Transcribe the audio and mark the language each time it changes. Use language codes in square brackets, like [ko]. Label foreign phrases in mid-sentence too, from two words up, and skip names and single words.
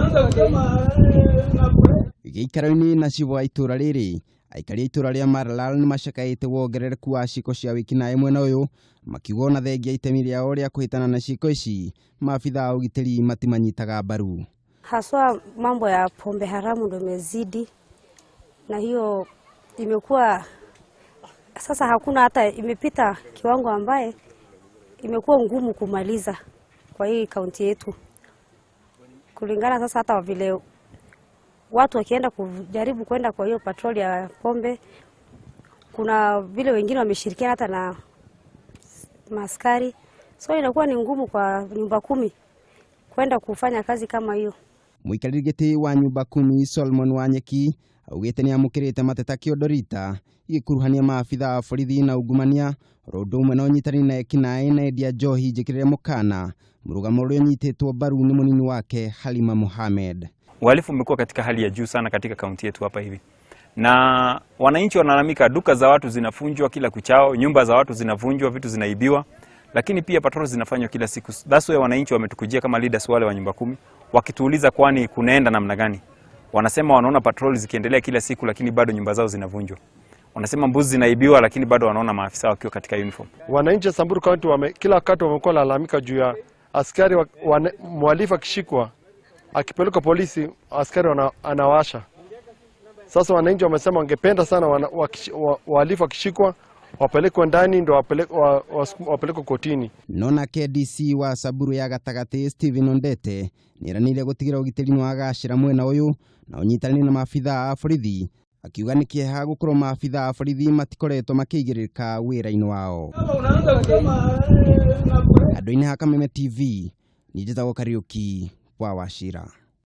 [ki] Gĩikaro-inĩ na cibo itura rĩrĩ, aikari itura rĩa Maralal nĩ macakaĩte wongerereku wa ciiko cia wĩkinaĩ mwena ũyũ, makiuga na thengia itemi rĩao rĩa kũhĩtana na ciiko ici, maafitha ũgitĩri matimanyitaga mbaru. [sw] Haswa mambo ya pombe haramu ndio imezidi, na hiyo imekuwa sasa hakuna hata imepita kiwango ambaye imekuwa ngumu kumaliza kwa hii kaunti yetu. Kulingana sasa hata vile watu wakienda kujaribu kwenda kwa hiyo patrol ya pombe, kuna vile wengine wameshirikiana hata na maskari, so inakuwa ni ngumu kwa nyumba 10 kwenda kufanya kazi kama hiyo. [ki] Mũikarĩri gĩtĩ wa nyumba 10 Solomon Wanyeki augĩte nĩ amũkĩrĩte mateta Kĩondorita igĩkuruhania maabitha a borithi na ungumania, ũndũ ũmwe na ũnyitani na ekinaĩ na endia njohi njĩkĩrĩre mũkana, mũrũgamo ũrĩa ũnyitĩtwo mbaru nĩ mũnini wake Halima Mohamed. [sw] Uhalifu umekuwa katika hali ya juu sana katika kaunti yetu hapa hivi, na wananchi wanalalamika, duka za watu zinafunjwa kila kuchao, nyumba za watu zinavunjwa, vitu zinaibiwa, lakini pia patrol zinafanywa kila siku. [en] That's why [sw] wananchi wametukujia kama leaders wale wa nyumba 10 wakituuliza kwani kunaenda namna gani. Wanasema wanaona patrol zikiendelea kila siku, lakini bado nyumba zao zinavunjwa. Wanasema mbuzi zinaibiwa, lakini bado wanaona maafisa wakiwa katika uniform. Wananchi Samburu County kila wakati wamekuwa lalamika juu ya askari mhalifu akishikwa akipeleka polisi, askari anawasha. Sasa wananchi wamesema wangependa sana wahalifu akishikwa wapelekwe ndani ndio wapelekwe kotini. [ki] Nona KDC wa Samburu ya gatagati Stephen Ondete niranire gutigira ugitiri ni wagacira mwena uyu na unyitani na maafitha a borithi, akiuga nĩ kĩeha gũkorwo maafitha a borithi matikoretwo makĩigĩrĩrĩka wĩra-inĩ wao. Andũ-inĩ ha Kameme TV, nĩ njĩtagwo Kariuki wa Wachira.